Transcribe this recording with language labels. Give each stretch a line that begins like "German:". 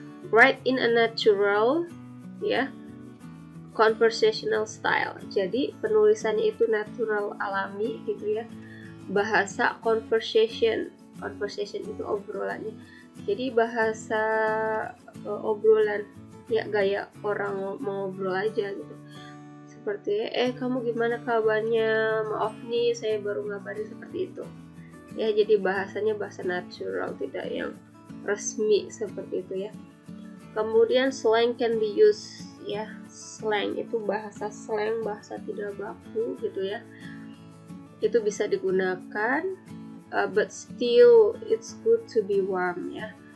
English: Write in a natural ya, conversational style.
Indonesian: Jadi penulisannya itu natural, alami gitu ya. Bahasa conversation itu obrolannya. Jadi bahasa obrolan ya, gaya orang mengobrol aja gitu. Seperti kamu gimana kabarnya, maaf nih saya baru ngabarin, seperti itu ya. Jadi bahasanya bahasa natural, tidak yang resmi seperti itu ya. Kemudian
English: slang can be used
Indonesian: ya. Slang itu bahasa slang, bahasa tidak baku gitu ya. Itu bisa digunakan,
English: but still it's good to be warm ya.